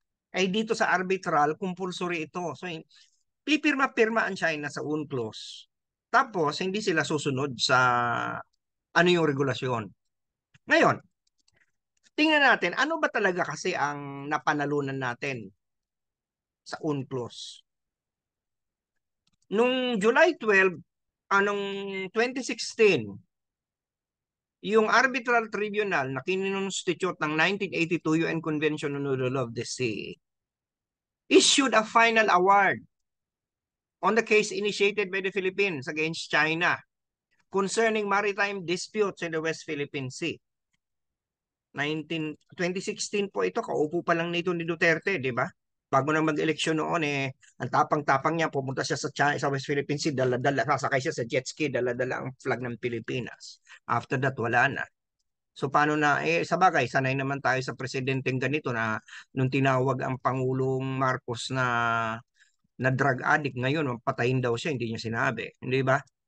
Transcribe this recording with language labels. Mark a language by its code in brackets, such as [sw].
[tl] Ay dito sa arbitral, compulsory ito. So, pipirma-pirma ang China sa UNCLOS. Tapos, hindi sila susunod sa ano yung regulasyon. Ngayon, tingnan natin, ano ba talaga kasi ang napanalunan natin sa UNCLOS? Nung July 12, anong 2016, yung [en] Arbitral Tribunal [tl] na kininonstitute ng [en] 1982 UN Convention on the Law of the Sea issued a final award on the case initiated by the Philippines against China concerning maritime disputes in the West Philippine Sea. [tl] 2016 po ito, kaupo pa lang nito ni Duterte, di ba? Bago na mag-eleksyon noon ang tapang-tapang niya, pumunta siya sa West Philippine Sea, dala-dala, sasakay siya sa jet ski, dala-dala ang flag ng Pilipinas. After that, wala na. So paano na, sa bagay, sanay naman tayo sa presidenteng ganito na nung tinawag ang Pangulong Marcos na drug addict, ngayon, patayin daw siya, hindi niya sinabi. Hindi ba?